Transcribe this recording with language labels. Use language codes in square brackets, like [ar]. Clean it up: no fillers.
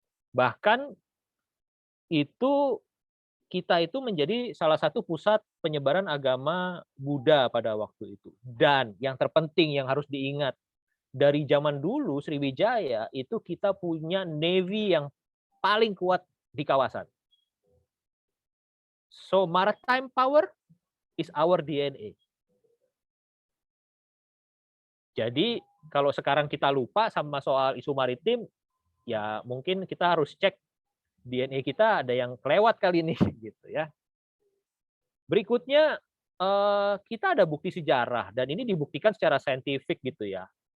[id] Bahkan itu kita itu menjadi salah satu pusat penyebaran agama Buddha pada waktu itu. Dan yang terpenting yang harus diingat, dari zaman dulu Sriwijaya itu kita punya navy yang paling kuat di kawasan. [en] So maritime power is our DNA. [id] Jadi kalau sekarang kita lupa sama soal isu maritim, ya mungkin kita harus cek DNA kita ada yang kelewat kali ini gitu ya. Berikutnya kita ada bukti sejarah dan ini dibuktikan secara saintifik gitu ya.